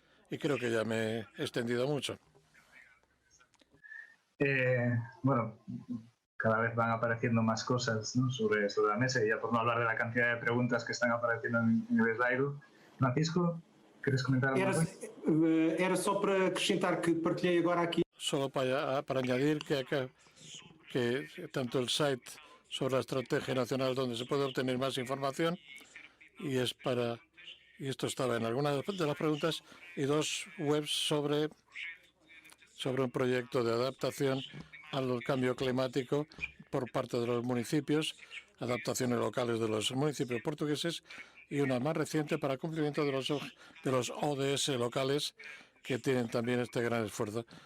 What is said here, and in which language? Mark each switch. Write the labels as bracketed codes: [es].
[es] Y creo que ya me he extendido mucho. Bueno, cada vez van apareciendo más cosas, ¿no?, sobre la mesa, y ya por no hablar de la cantidad de preguntas que están apareciendo en el slide. Francisco, ¿quieres comentar algo más? [pt] Era só para acrescentar que partilhei agora aqui. [es] Solo para añadir que tanto el site sobre la estrategia nacional donde se puede obtener más información, y esto estaba en algunas de las preguntas, y dos webs sobre un proyecto de adaptación al cambio climático por parte de los municipios, adaptaciones locales de los municipios portugueses, y una más reciente para cumplimiento de los ODS locales, que tienen también este gran esfuerzo.